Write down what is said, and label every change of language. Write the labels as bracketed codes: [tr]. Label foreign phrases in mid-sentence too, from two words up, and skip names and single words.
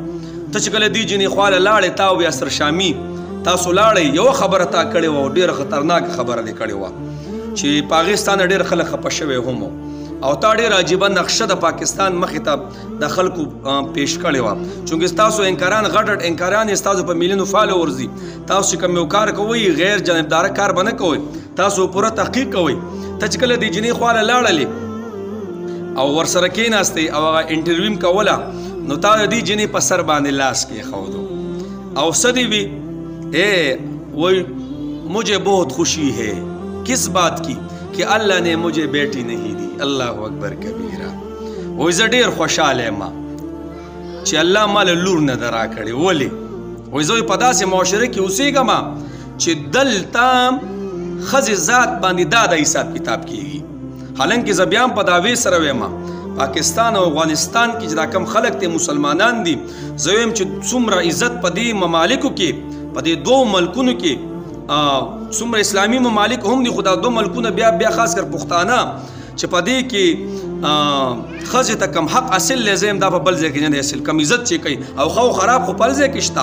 [ps] ته چې کله دې جینۍ خواله لاړې تا او یاسر شامي تاسو لاړئ یوه خبره تا کړې وه او ډېره خطرناکه خبره دې کړې وه چې پاکستان ډېر خلک خفه شوی هم او تا ډېر عجیبه نقشه د پاکستان مخې ته د خلکو پیش کړې وه چونکې ستاسو انکاران غټ انکاران یې ستاسو په میلیونو فالوورز دي. تاسو چې کوم یو کار کوئ غیر جانبداره کار به نه کوئ، تاسو پوره تحقیق کوئ. ته چې کله دې جینۍ خواله لاړلې او ورسره کېناستئ او هغه انټرویو م کوله نو تا د دې جینۍ په سر باندې لاس کېښودو او څه دې وي [ur] وہی مجھے بہت خوشی ہے کس بات کی کہ اللہ نے مجھے بیٹی نہیں دی. [ar] اللہ اکبر کبیرہ. [ps] وہی زه ډېر خوشحاله یم چې الله ماله لور نه ده راکړې. ولې وایي زه په داسې معاشره کې اوسېږم چې دلته ښځې ذات باندې دا د حساب کتاب کېږي. حالانکې زه بیا هم په دعوې سره ویم پاکستان او افغانستان کې چې دا کم خلک دی مسلمانان دي زه ویم چې څومره عزت په دې ممالکو کې په دې دوو ملکونو کې څومره اسلامي ممالک هم دي خو دا دو ملکونه بیا خاص کر پښتانه چې په دې کې ښځې ته کم حق اصل دی زه یم دا په بل ځای کې نه دی اصل کم عزت چې کوي او ښه او خراب خو په هر ځای کې شته.